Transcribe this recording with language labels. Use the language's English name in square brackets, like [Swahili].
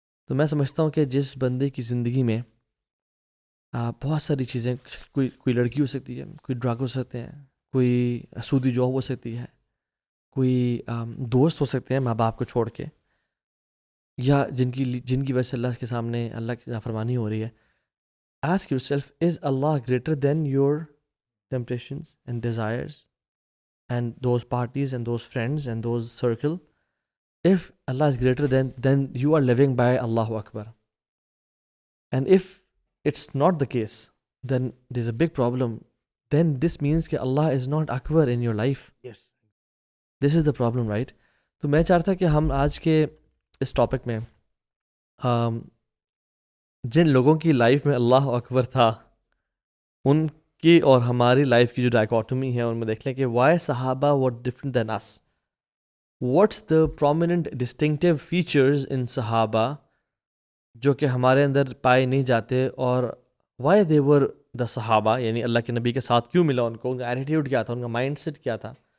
[Urdu] تو میں سمجھتا ہوں کہ جس بندے کی زندگی میں بہت ساری چیزیں، کوئی لڑکی ہو سکتی ہے، کوئی ڈرگ ہو سکتے ہیں، کوئی سودی جاب ہو سکتی ہے، کوئی دوست ہو سکتے ہیں ماں باپ کو چھوڑ کے، یا جن کی وجہ سے اللہ کے سامنے اللہ کی نافرمانی ہو رہی ہے. [English] Ask yourself, is اللہ greater then your temptations and desires and those parties and those friends and those circle? If Allah is greater then you are living by Allahu Akbar. And if it's not the case, then there's a big problem. Then this means that Allah is not Akbar in your life. Yes. This is the problem, right? [Urdu] تو میں چاہتا کہ ہم آج کے اس topic میں جن لوگوں کی لائف میں اللہ اکبر تھا، ان کی اور ہماری لائف کی جو ڈائکوٹمی ہے ان میں دیکھ لیں کہ [English] Why صحابہ were different than us. What's the prominent distinctive features in [Urdu] صحابہ جو کہ ہمارے اندر پائے نہیں جاتے، اور [English] why they were the [Urdu] صحابہ، یعنی اللہ کے نبی کے ساتھ کیوں ملا ان کو، ان کا ایٹیٹیوڈ کیا تھا، ان کا مائنڈ سیٹ کیا تھا.